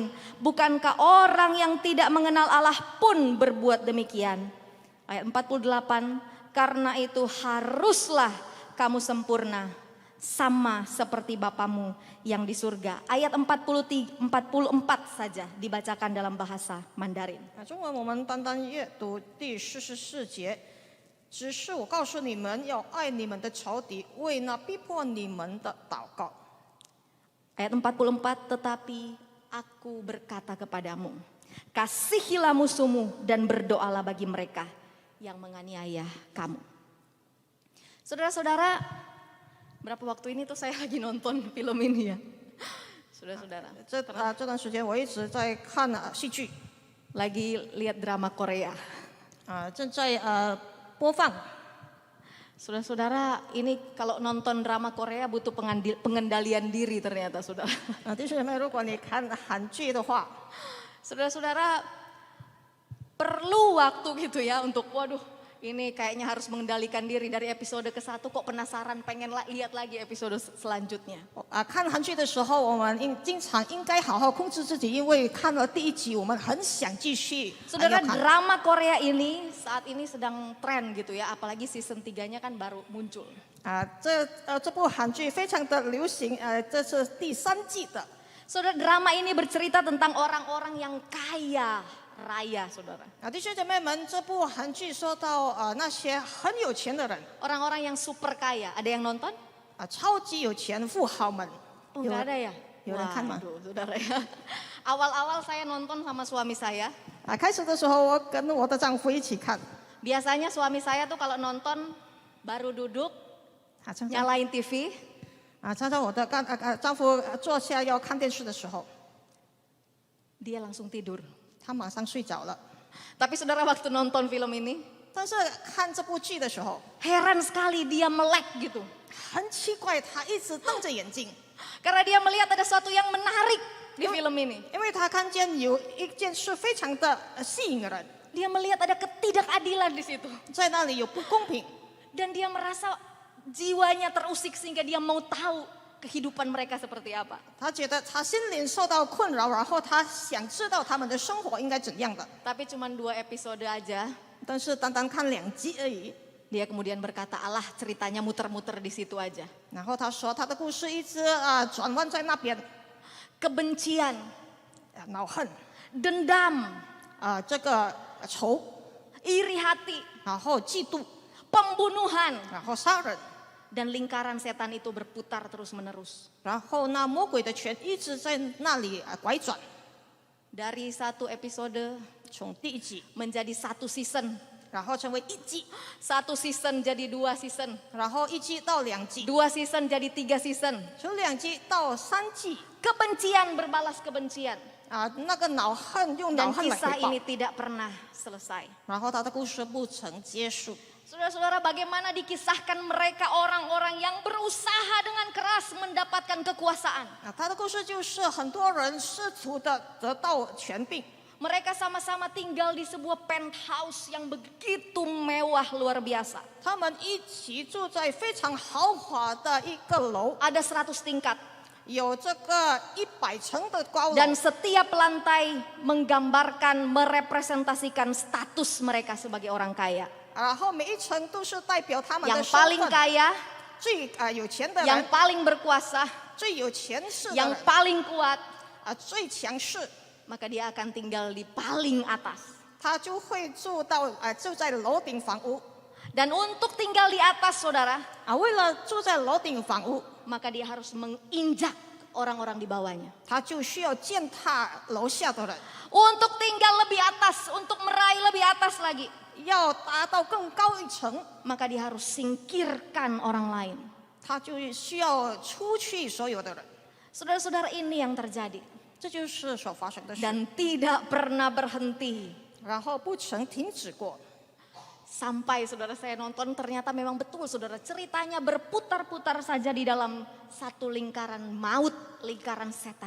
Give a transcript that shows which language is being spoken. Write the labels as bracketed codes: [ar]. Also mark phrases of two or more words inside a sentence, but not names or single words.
[id] Bukankah orang yang tidak mengenal Allah pun berbuat demikian? Ayat 48, karena itu haruslah kamu sempurna, sama seperti Bapamu yang di surga. Ayat 44 saja dibacakan dalam bahasa Mandarin. [zh] 中文我们单单阅读第44节。只是我告诉你们，要爱你们的仇敌，为那逼迫你们的祷告。 [id] Ayat 44, tetapi aku berkata kepadamu, kasihilah musuhmu dan berdoalah bagi mereka yang menganiaya kamu. Saudara-saudara, berapa waktu ini tuh saya lagi nonton film ini ya. Saudara-saudara, [zh] 这段时间我一直在看戏剧， [id] lagi lihat drama Korea. [zh] 正在播放。 [id] Saudara-saudara, ini kalau nonton drama Korea butuh pengendalian diri ternyata, saudara. [zh] 弟兄姐妹，如果你看韩剧的话， [id] Saudara-saudara, perlu waktu gitu ya untuk waduh ini kayaknya harus mengendalikan diri dari episode ke-1 kok penasaran pengen lihat lagi episode selanjutnya. [zh] 看韩剧的时候，我们经常应该好好控制自己，因为看了第1集，我们很想继续。 [id] Saudara, [zh] 要看 [id] drama Korea ini saat ini sedang tren gitu ya, apalagi season 3-nya kan baru muncul. [zh] 这部韩剧非常的流行，这是第3季的。 [id] Saudara, drama ini bercerita tentang orang-orang yang kaya raya, saudara. [zh] 弟兄姐妹们，这部韩剧说到那些很有钱的人 [id] Orang-orang yang super kaya. Ada yang nonton? [zh] 超级有钱富豪们。 [id] Oh, nggak ada ya? [zh] 有人看吗？ [id] Waduh, saudara ya. Awal-awal saya nonton sama suami saya. [zh] 开始的时候我跟我的丈夫一起看， [id] Biasanya suami saya tuh kalau nonton baru duduk, [zh] 常常 [id] nyalain TV, [zh] 常常我的丈夫坐下要看电视的时候， [id] dia langsung tidur. [zh] 他马上睡着了。 [id] Tapi saudara waktu nonton film ini, [zh] 但是看这部剧的时候， [id] heran sekali dia melek gitu. [zh] 很奇怪，他一直瞪着眼睛， [id] Karena dia melihat ada sesuatu yang menarik di film ini. [zh] 因为他看见有一件事非常的吸引人， [id] Dia melihat ada ketidakadilan di situ. [zh] 在那里有不公平， [id] Dan dia merasa jiwanya terusik sehingga dia mau tahu kehidupan mereka seperti apa. [zh] 他觉得他心灵受到困扰，然后他想知道他们的生活应该怎样的。 [id] Tapi cuma 2 episode aja, [zh] 但是单单看2集而已， [id] dia kemudian berkata, "Allah, ceritanya muter-muter di situ aja." [zh] 然后他说他的故事一直转弯在那边， [id] Kebencian, [zh] 恼恨 [id] dendam, [zh] 这个仇， [id] iri hati, [zh] 然后嫉妒， [id] pembunuhan, [zh] 然后杀人， [id] dan lingkaran setan itu berputar terus-menerus. [zh] 然后那魔鬼的权一直在那里拐转， [id] Dari 1 episode [zh] 从第1集， [id] menjadi 1 season, [zh] 然后成为1季， [id] 1 season jadi 2 season, [zh] 然后1季到2季， [id] 2 season jadi 3 season. [zh] 从2季到3季， [id] Kebencian berbalas kebencian. [zh] 那个恼恨用恼 [id] Dan [zh] 恨来 [id] kisah [zh] 回报 [id] ini，tidak pernah selesai. [zh] 然后他的故事不曾结束。 [id] Saudara-saudara, bagaimana dikisahkan mereka orang-orang yang berusaha dengan keras mendapatkan kekuasaan. [zh] 他的故事就是很多人试图的得到权柄， [id] Mereka sama-sama tinggal di sebuah penthouse yang begitu mewah luar biasa. [zh] 他们一起住在非常豪华的一个楼， [id] Ada 100 tingkat. [zh] 有这个100层的高楼， [id] Dan setiap lantai menggambarkan, merepresentasikan status mereka sebagai orang kaya. [zh] 然后每一层都是代表他们的 [id] Yang [zh] 身 [id] paling [zh] 份， [id] kaya, [zh] 最有钱的 [id] yang [zh] 人， [id] paling berkuasa, [zh] 最有权势的 [id] yang [zh] 人， [id] paling kuat, [zh] 最强势， [id] maka dia akan tinggal di paling atas. [zh] 他就会住在楼顶房屋。 [id] Dan untuk tinggal di atas, saudara, [zh] 为了住在楼顶房屋， [id] maka dia harus menginjak orang-orang di bawahnya. [zh] 他就需要践踏楼下的人， [id] Untuk tinggal lebih atas, untuk meraih lebih atas lagi, [zh] 要达到更高一层， [id] maka dia harus singkirkan orang lain. [zh] 他就需要出去所有的人。 [id] Saudara-saudara, ini yang terjadi [zh] 这就是所发生的事， [id] dan tidak pernah berhenti. [zh] 然后不曾停止过。 [id] Sampai saudara saya nonton, ternyata memang betul saudara, ceritanya berputar-putar saja di dalam satu lingkaran maut, lingkaran setan.